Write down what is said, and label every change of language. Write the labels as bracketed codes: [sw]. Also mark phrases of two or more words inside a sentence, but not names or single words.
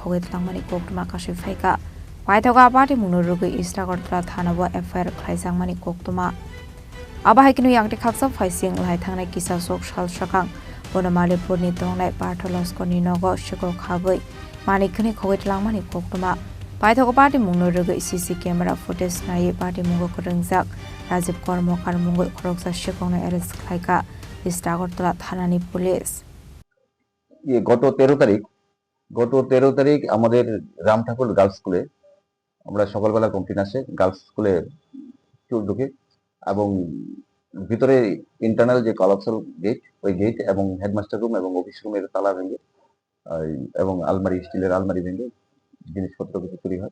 [trp] Khogwi Twlangnai Khoroknwi Sikokno Paithango party Munorugi Agartala Thanabo FIR Khlaisangmani Khoroknwi Abahikinu Yangti Khapsa Faising Laithangnai Kisa Sok Shal Shakang Bonamalipurni Twlangnai Partoloskoni Nogo Sikokhabwi Manikni Khogwi Twlangnai Khoroknwi Paithango party Munorugi [en] CC camera footage [trp] nai party Mungo Khorang Rajiv Kormokar Mungo Khoroksa Sikokno Khlaikha Agartala Thanani police [bn] গত 13 তারিখ আমাদের ঠাকুর গার্লস স্কুলে আমরা সকালবেলা কমপ্লেন আসে গার্লস স্কুলে চুর ঢুকে এবং ভিতরে ইন্টারনাল যে কলাপসাল গেট ওই গেট এবং হেডমাস্টার রুম এবং অফিস রুমের তালা ভেঙে এবং আলমারি স্টিলের আলমারি ভেঙে জিনিসপত্র কিছু চুরি হয়।